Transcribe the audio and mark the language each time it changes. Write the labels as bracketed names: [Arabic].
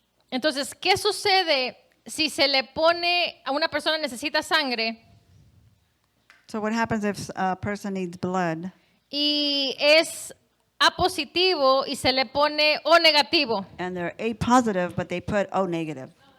[Spanish] Entonces, ¿qué sucede si se le pone a una persona necesita sangre [English] So what happens if a person needs blood [Spanish] y es A positivo y se le pone O negativo? [English] and they're A positive, but they put O negative?